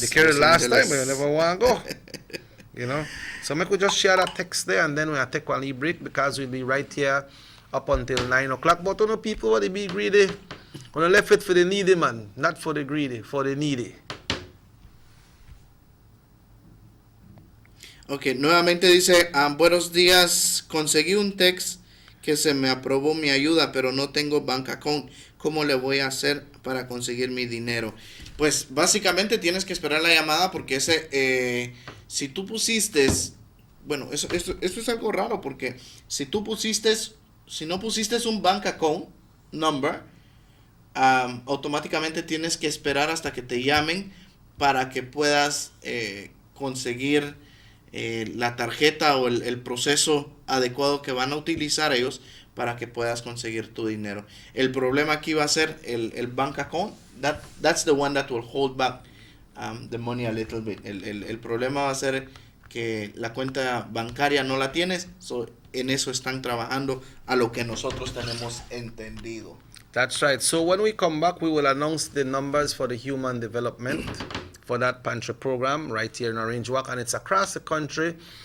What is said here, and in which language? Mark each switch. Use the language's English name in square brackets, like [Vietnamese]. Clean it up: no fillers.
[English] They carried last time, but I never want to go. So I could just share that text there and then we'll take one break because we'll be right here up until 9 o'clock. But people want to be greedy. When left it for the needy, man. Not for the greedy, for the needy. [Spanish] Ok, nuevamente dice, buenos días, conseguí un text que se me aprobó mi ayuda, pero no tengo bank account. ¿Cómo le voy a hacer para conseguir mi dinero? Pues básicamente tienes que esperar la llamada porque si tú pusiste, bueno, esto es algo raro porque si no pusiste un bank account number, automáticamente tienes que esperar hasta que te llamen para que puedas conseguir la tarjeta o el proceso adecuado que van a utilizar ellos para que puedas conseguir tu dinero. El problema aquí va a ser el bank account. [English] That's the one that will hold back the money a little bit. [Spanish] El problema va a ser que la cuenta bancaria no la tienes. En eso están trabajando a lo que nosotros tenemos entendido. [English] That's right. So when we come back, we will announce the numbers for the human development for that pantry program right here in Orange Walk, and it's across the country.